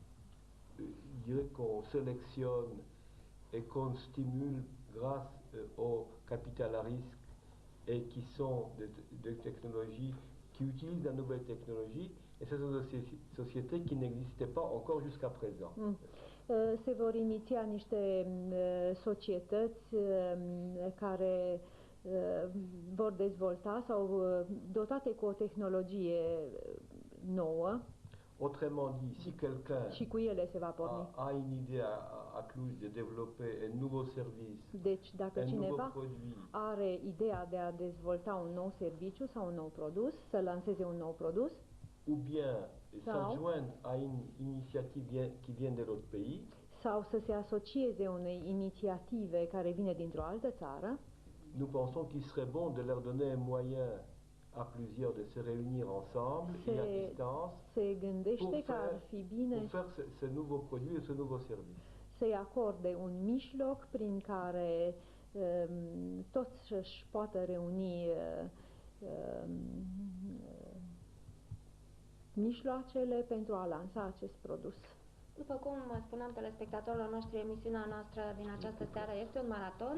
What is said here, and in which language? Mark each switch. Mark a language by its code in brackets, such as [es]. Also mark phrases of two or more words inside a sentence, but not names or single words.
[fr] sélectionne et qu'on stimule grâce au capital à risque et qui sont des technologies, qui utilisent la nouvelle technologie, et ce sont des sociétés qui n'existaient pas encore jusqu'à présent. [ro] Se vor iniția niște societăți care vor dezvolta sau dotate cu o tehnologie nouă. [fr] Autrement dit, si quelqu'un a une idée à Cluj de développer un nouveau service, [ro] deci, dacă cineva are ideea de a dezvolta un nou serviciu sau un nou produs, să lanseze un nou produs, [fr] ou bien s'adjoindre à une initiative qui vient de l'autre pays, [ro] sau să se asocieze unei inițiative care vine dintr-o altă țară, [fr] nous pensons qu'il serait bon de leur donner un moyen à plusieurs de se réunir ensemble et à distance pour faire ce nouveau produit et ce nouveau service. [ro] Să-i acorde un mijloc prin care toți își poată reuni mijloacele pentru a lansa acest produs. După cum spuneam telespectatorilor noștri, emisiunea noastră din această seară este un maraton.